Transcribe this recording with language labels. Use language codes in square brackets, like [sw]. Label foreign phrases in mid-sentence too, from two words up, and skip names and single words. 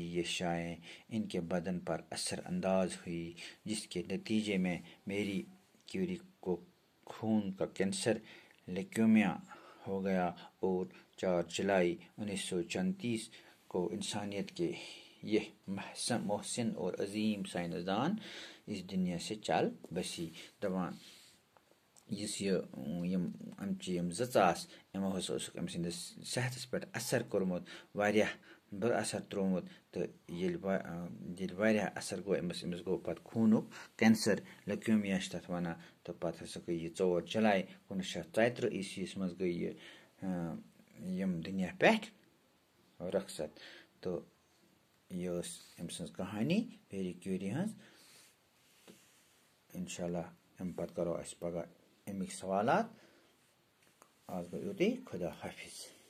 [ur] یہ شعاعیں ان کے بدن پر اثر انداز ہوئی، جس کے نتیجے میں میری کیوری کو خون کا کینسر لیکیمیا ہو گیا اور 4 جولائی 1934 کو انسانیت کے یہ محسن اور عظیم سائنسدان اس دنیا سے چل بسی۔ [ks] دپان یُس امچہِ یم زٕژٕ آسہٕ یمو ہسا اوسُکھ أمۍ سٕنٛدِس صحتس پٮ۪ٹھ اثر کوٚرمُت، واریاہ بُرٕ اثر تروومُت۔ تہٕ ییٚلہِ واریاہ اثر گوٚو أمِس گوٚو پتہٕ خوٗنُک کینسر، لیکیمیا چھِ تتھ ونان۔ تہٕ پتہٕ ہسا گٔے یہِ 4 جولائی 1934 عیسویس منٛز گٔے یہِ یم دُنیا پٮ۪ٹھ رخصت۔ تہٕ یہِ ٲس أمۍ سٕنٛز کہانی میری کیوری ہٕنٛز۔ [ar] انشاء اللہ [ks] امہِ پتہٕ کرو أسۍ پگاہ امیِکۍ سوالات۔ آز گوٚو یُتُے، خدا حافظ۔